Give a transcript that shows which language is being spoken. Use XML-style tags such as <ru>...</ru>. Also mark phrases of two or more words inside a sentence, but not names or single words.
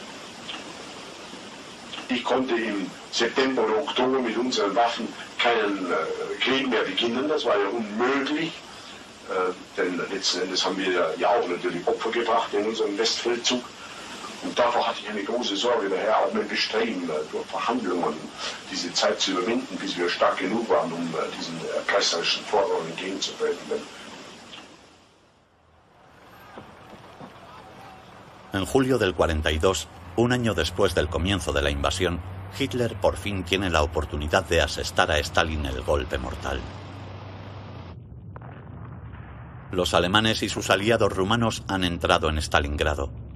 <de>Ich konnte im September oder Oktober mit unseren Waffen keinen Krieg mehr beginnen, das war ja unmöglich, denn letzten Endes haben wir ja auch natürlich Opfer gebracht in unserem Westfeldzug. Und davor hatte ich eine große Sorge, daher auch mein Bestreben, durch Verhandlungen diese Zeit zu überwinden, bis wir stark genug waren, um diesen erpresserischen Forderungen entgegenzutreten.</de> <es>En julio del 42, un año después del comienzo de la invasión, Hitler por fin tiene la oportunidad de asestar a Stalin el golpe mortal. Los alemanes y sus aliados rumanos han entrado en Stalingrado.</es>